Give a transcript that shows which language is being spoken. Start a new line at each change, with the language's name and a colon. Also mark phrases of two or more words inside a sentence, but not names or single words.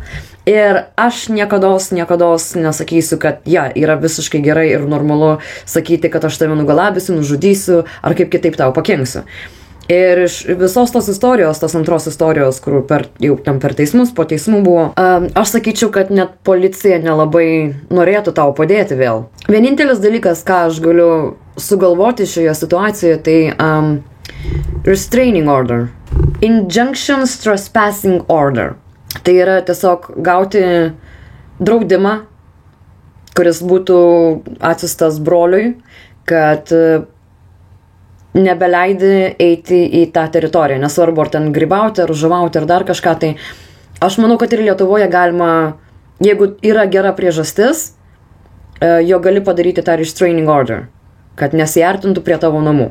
Lithuanian: Ir aš niekados nesakysiu, kad yra visiškai gerai ir normalu sakyti, kad aš tave nugalabysiu, nužudysiu ar kaip kitaip tau pakenksiu. Ir iš visos tos istorijos, tos antros istorijos, kur jau ten per teismus, po teismų buvo, aš sakyčiau, kad net policija nelabai norėtų tau padėti vėl. Vienintelis dalykas, ką aš galiu sugalvoti šioje situacijoje, tai
English: restraining order. Injunctions trespassing order.
Lithuanian: Tai yra tiesiog gauti draudimą, kuris būtų atsiustas broliui, kad nebeleidi eiti į tą teritoriją. Nesvarbu, ar ten grybauti, ar žuvauti, ar dar kažką. Tai aš manau, kad ir Lietuvoje galima, jeigu yra gera priežastis, jo gali padaryti tą
English: restraining order,
Lithuanian: kad nesiartintų prie tavo namų.